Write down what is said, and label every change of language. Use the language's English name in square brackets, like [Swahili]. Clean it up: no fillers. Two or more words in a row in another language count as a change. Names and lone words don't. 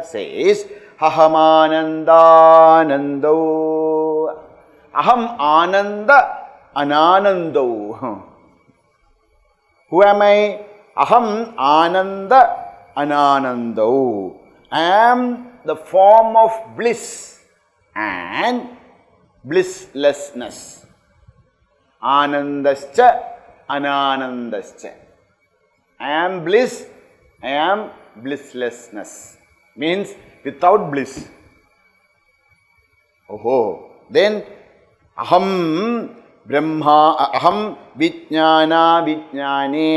[Sanskrit] Says, अहम् आनन्दानन्दो. अहम् आनन्द अनानन्दो. [English] Who am I? [Sanskrit] अहम् आनन्द अनानन्दो. [English] I am the form of bliss and blisslessness. [Sanskrit] आनन्दश्च अनानन्दश्च. [English] I am bliss, I am blisslessness. Means without bliss. Oh, then [Sanskrit] अहम् ब्रह्म अहम् विज्ञान विज्ञाने.